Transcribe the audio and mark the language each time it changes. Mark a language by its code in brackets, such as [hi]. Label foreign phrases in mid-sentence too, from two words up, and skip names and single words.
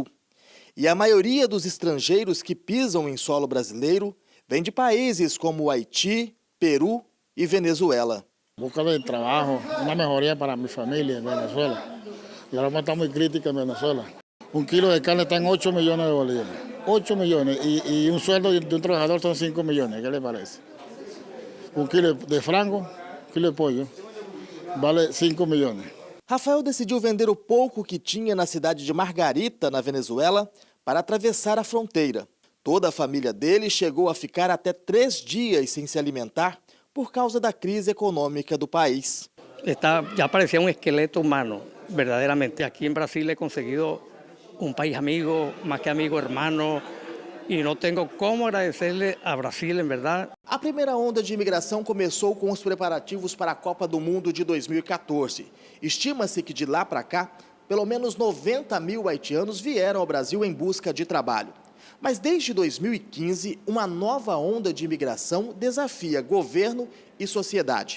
[pt] E a maioria dos estrangeiros que pisam em solo brasileiro vem de países como Haiti, Peru e Venezuela. Buscando trabalho, uma melhoria para minha família em Venezuela. E agora está muito crítica em Venezuela. Um quilo de carne está em 8 milhões de bolívares. 8 milhões e um sueldo de um trabalhador são 5 milhões. [es] ¿Qué le parece? [pt] Um quilo de frango, um quilo de pollo, vale 5 milhões. Rafael decidiu vender o pouco que tinha na cidade de Margarita, na Venezuela, para atravessar a fronteira. Toda a família dele chegou a ficar até 3 dias sem se alimentar por causa da crise econômica do país. [es] ya parecía un esqueleto humano, verdaderamente. Aquí en Brasil he conseguido un país amigo, más que amigo, hermano, [pt] e não tenho como agradecer-lhe a Brasil, em verdade. A primeira onda de imigração começou com os preparativos para a Copa do Mundo de 2014. Estima-se que de lá para cá, pelo menos 90 mil haitianos vieram ao Brasil em busca de trabalho. Mas desde 2015, uma nova onda de imigração desafia governo e sociedade.